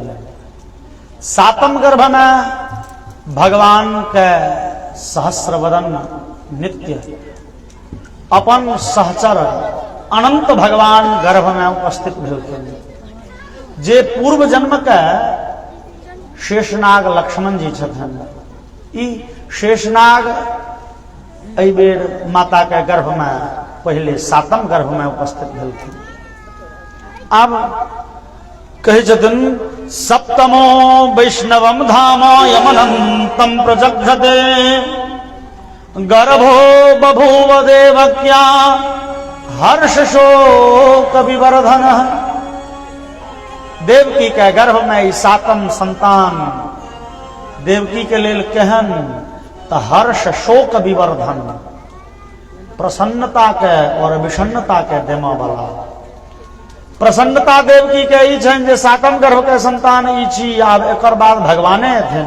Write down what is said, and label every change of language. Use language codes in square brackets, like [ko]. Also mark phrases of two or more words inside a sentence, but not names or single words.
[mai] सातम गर्भ में भगवान के सहस्र वदन नित्य अपन सहचर अनंत भगवान गर्भ में उपस्थित भेलखिन, जे पूर्व जन्म के शेषनाग लक्ष्मण जी छथिन। ई शेषनाग एहि बेर माता के गर्भ में पहले सातम गर्भ में उपस्थित भेलखिन। अब कहे छथिन [sa] सप्तमो वैष्णवम धाम यमनंतम प्रजघ्रते गर्भो बभूव देवक्या हर्ष शोक विवर्धन। [mai] देवकी के गर्भ में ई सातम संतान देवकी के लेल केहन त [sa] हर्ष शोक विवर्धन, [mai] प्रसन्नता के और विषन्नता के देमा वाला। प्रसन्नता देवकी के ई छनि जे सातम गर्भ के संतान ई छी, आब एकर बाद भगवाने हेथिन।